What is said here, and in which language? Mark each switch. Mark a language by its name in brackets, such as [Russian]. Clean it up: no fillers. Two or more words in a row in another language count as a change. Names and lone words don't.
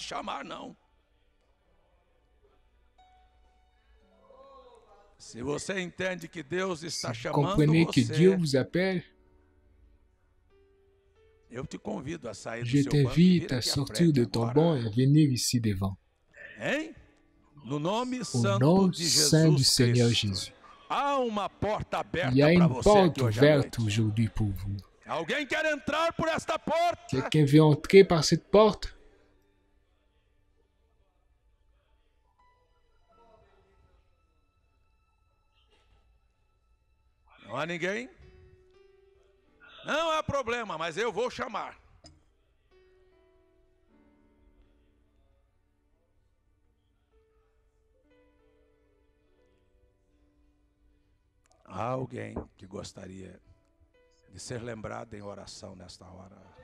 [French] Si vous comprenez que Dieu vous appelle, je t'invite à sortir de ton banc et à venir ici devant. Au nom saint du Seigneur Jésus. Il y a une porte ouverte aujourd'hui pour vous. Quelqu'un veut entrer par cette porte? [Portuguese] Não há ninguém? Não há problema, mas eu vou chamar. Há alguém que gostaria de ser lembrado em oração nesta hora?